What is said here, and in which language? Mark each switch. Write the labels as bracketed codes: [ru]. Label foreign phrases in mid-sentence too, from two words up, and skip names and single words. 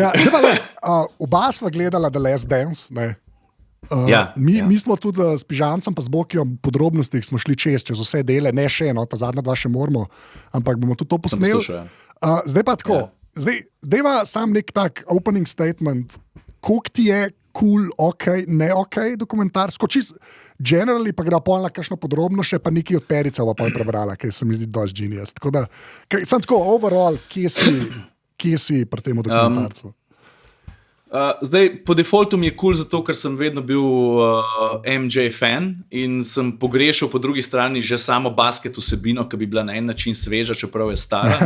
[sl] Ja, oba sva gledala The Last Dance, ne? Mi smo tudi s Pižancem pa z Bokijom podrobnostih smo šli čez vse dele, ne še, no, ta zadnja dva še moramo, ampak bomo tudi to posneli. Zdaj pa tako, dejva sam nek tak [en] opening statement, [sl] koliko ti je cool, ne dokumentar, skoči generally, pa gre pol na kakšno podrobno še, pa nekaj od Perica pa je prebrala, ki se mi zdi dosti genius. Tako da, sem tako overall, kje si pri tem dokumentarcu? Zdaj, po defaultu mi je cool zato, ker sem vedno bil MJ fan in sem pogrešal po drugi strani že samo basket vsebino, ki bi bila na en način sveža, čeprav je stara.